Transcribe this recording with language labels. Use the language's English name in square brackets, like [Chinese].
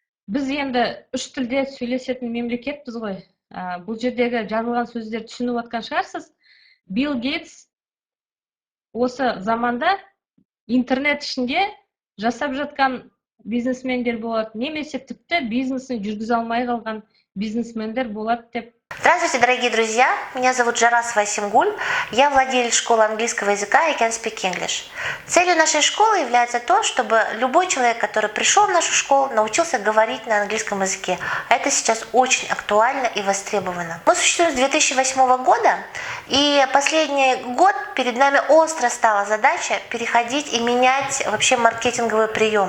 [Kazakh] Біз енді 3 тілде сөйлесетін мемлекетпіз ғой. Бұл жердегі жазылған сөздер түсініп отқан шығарсыз. Билл Гейтс осы заманда интернет ішінде жасап жатқан бизнесмендер болады, немесе тіпті бизнесін жүргізе алмай қалған бизнесмендер болады деп. [Russian] Здравствуйте, дорогие друзья! Меня зовут Жарасова Асимгуль. Я владелец школы английского языка I Can Speak English. Целью нашей школы является то, чтобы любой человек, который пришел в нашу школу, научился говорить на английском языке. А это сейчас очень актуально и востребовано. Мы существуем с 2008 года, и последний год перед нами остро стала задача переходить и менять вообще маркетинговый прием.